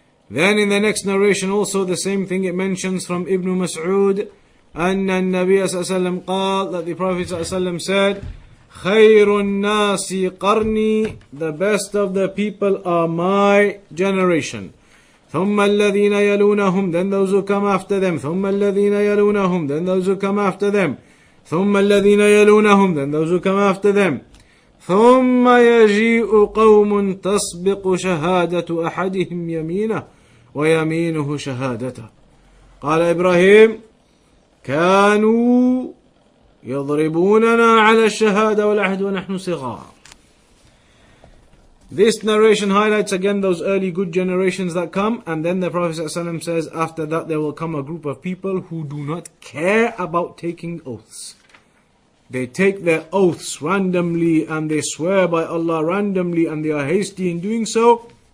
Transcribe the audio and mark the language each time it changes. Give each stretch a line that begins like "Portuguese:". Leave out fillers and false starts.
English: Then in the next narration also the same thing, it mentions from Ibn Mas'ud
Arabic: أن النبي صلى الله عليه وسلم قال,
English: that the Prophet صلى الله عليه وسلم said,
Arabic: خير الناس قرني,
English: the best of the people are my generation.
Arabic: ثم الذين يلونهم,
English: then those who come after them. ثم الذين يلونهم, then those who come after them.
Arabic: ثم الذين يلونهم,
English: then those who come after them.
Arabic: ثم يجيء قوم تسبق شهادة أحدهم يمينه ويمينه شهادته. قال إبراهيم كانوا يضربوننا على الشهادة والعهد ونحن صغار.
English: This narration highlights again those early good generations that come, and then the Prophet ﷺ says after that there will come a group of people who do not care about taking oaths. They take their oaths randomly and they swear by Allah randomly and they are hasty in doing so,